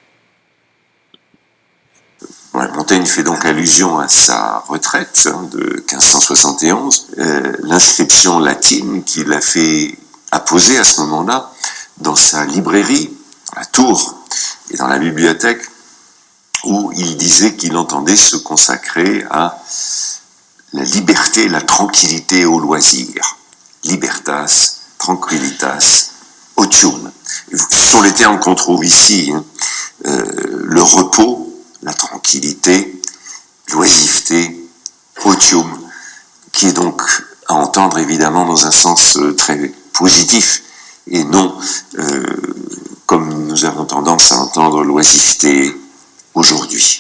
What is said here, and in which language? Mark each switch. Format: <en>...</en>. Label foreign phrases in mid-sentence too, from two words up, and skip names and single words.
<fr>Ouais, Montaigne fait donc allusion à sa retraite de 1571, l'inscription latine qu'il a fait apposer à ce moment-là dans sa librairie, à la Tour et dans la bibliothèque, où il disait qu'il entendait se consacrer à la liberté, la tranquillité au loisir.</fr> <la>Libertas, tranquillitas, otium.</la> <fr>Ce sont les termes qu'on trouve ici. Le repos, la tranquillité, l'oisiveté, otium, qui est donc à entendre évidemment dans un sens très positif, et non comme nous avons tendance à entendre l'oisiveté aujourd'hui.</fr>